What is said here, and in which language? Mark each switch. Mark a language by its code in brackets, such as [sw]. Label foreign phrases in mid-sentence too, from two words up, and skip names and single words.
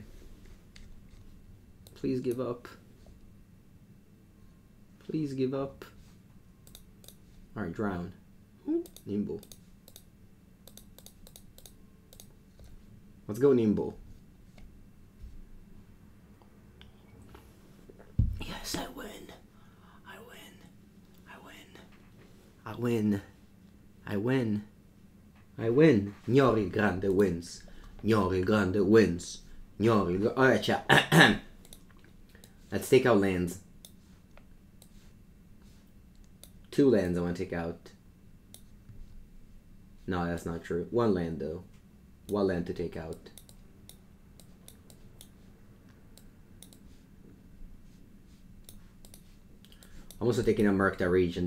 [en] Please give up. Please give up. Alright, drown. Nimble. Let's go Nimble. Yes, I win. I win. I win. I win. I win. I win. Gnori Grande wins. Gnori Grande wins. Gnori Grande... cioè... Let's take out lands. 2 lands I want to take out. No, that's not true. 1 land though. 1 land to take out. I'm also taking a Murktide Regent.